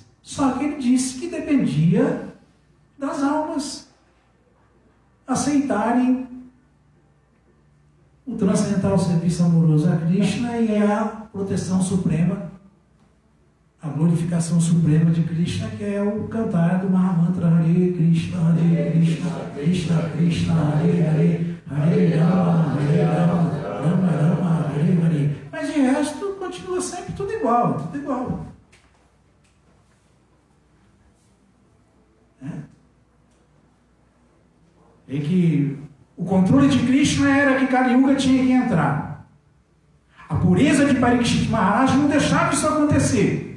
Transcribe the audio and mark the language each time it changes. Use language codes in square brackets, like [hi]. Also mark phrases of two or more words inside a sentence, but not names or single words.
[pt] Só que ele disse que dependia das almas aceitarem o transcendental serviço amoroso a Krishna e a proteção suprema, a glorificação suprema de Krishna, que é o cantar do Mahamantra Hare Krishna, Krishna Krishna, Hare Hare, Hare Rama, Rama Rama, Hare Hare. Mas de resto, continua sempre tudo igual, tudo igual. E que o controle de Krishna era que Kali Yuga tinha que entrar. A pureza de Parikshit Maharaj não deixava isso acontecer.